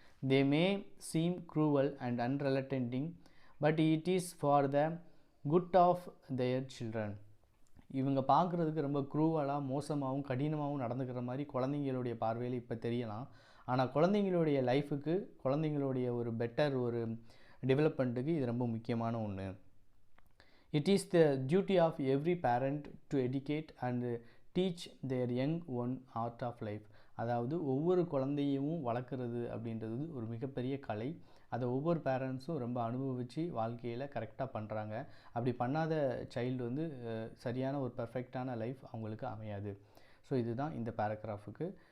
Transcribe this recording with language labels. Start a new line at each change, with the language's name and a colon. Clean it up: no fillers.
English: They may seem cruel and unrelenting but it is for the good of their children.
Tamil: இவங்க பார்க்குறதுக்கு ரொம்ப க்ரூவலாக, மோசமாகவும், கடினமாகவும் நடந்துக்கிற மாதிரி குழந்தைங்களுடைய பார்வையில் இப்போ தெரியலாம். ஆனால் குழந்தைங்களுடைய லைஃபுக்கு, குழந்தைங்களுடைய ஒரு பெட்டர் ஒரு டெவலப்மெண்ட்டுக்கு இது ரொம்ப முக்கியமான ஒன்று.
English: It is the duty of every parent to educate and teach their young one art of life.
Tamil: அதாவது ஒவ்வொரு குழந்தையும் வளர்க்குறது அப்படின்றது ஒரு மிகப்பெரிய கலை. அதை ஒவ்வொரு பேரண்ட்ஸும் ரொம்ப அனுபவித்து வாழ்க்கையில் கரெக்டாக பண்ணுறாங்க. அப்படி பண்ணாத சைல்டு வந்து சரியான ஒரு பர்ஃபெக்டான லைஃப் அவங்களுக்கு அமையாது. ஸோ இதுதான் இந்த பேராகிராஃபுக்கு.